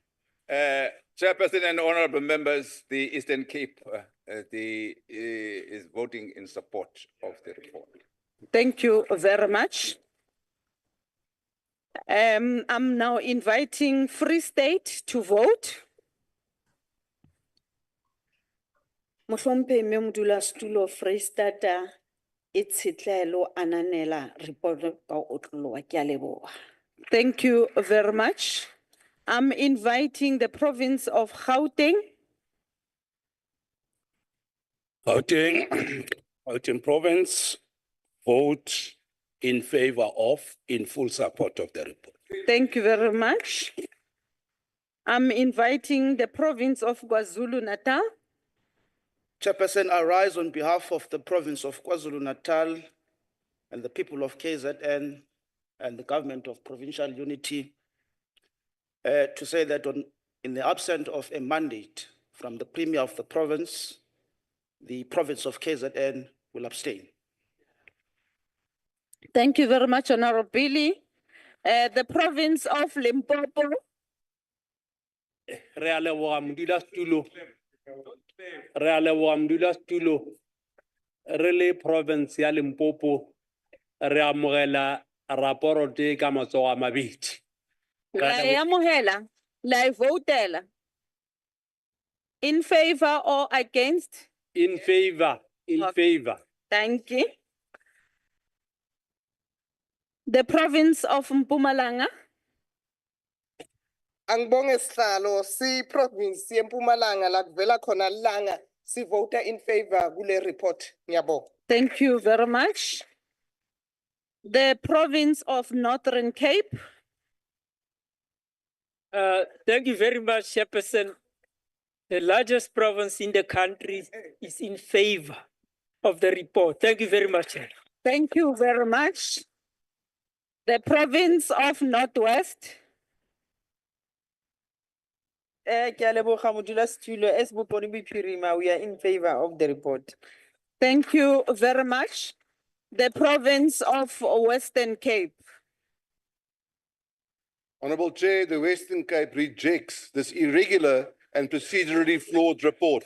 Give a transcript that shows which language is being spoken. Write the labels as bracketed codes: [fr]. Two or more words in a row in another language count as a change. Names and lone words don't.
[en] Chairperson and honorable members, the Eastern Cape is voting in support of the report. Thank you very much. I'm now inviting Free State to vote. [st] Mohlompe mme modulasetulo Freistata e tshetlelo ananela report ka otloloa ke a leboha. [en] Thank you very much. I'm inviting the province of Gauteng. Gauteng province, vote in favor of, in full support of the report. Thank you very much. I'm inviting the province of KwaZulu-Natal. Chairperson, I rise on behalf of the province of KwaZulu-Natal and the people of KZN and the government of provincial unity to say that in the absence of a mandate from the premier of the province of KZN will abstain. Thank you very much, Honorable Billy. The province of Limpopo. [nso] Re a leboga modulasetulo. Re a leboga modulasetulo. Re le province ya Limpopo, re amogela raporote ka matsogo a mabedi. La e amogela, la e votela. [en] In favor or against? In favor, in favor. Thank you. The province of Mpumalanga. [nr] Angbonge sihlalo si province yeMpumalanga la kuvela khona langa si [en] vote in favor [nr] kule report. Ngiyabonga. [en] Thank you very much. The province of Northern Cape. Thank you very much, Chairperson. The largest province in the country is in favor of the report. Thank you very much, Chair. Thank you very much. The province of Northwest. [tn] Ke a leboga modulasetulo, [en] as Bokone Bophirima, we are in favor of the report. Thank you very much. The province of Western Cape. Honorable Chair, the Western Cape rejects this irregular and procedurally flawed report.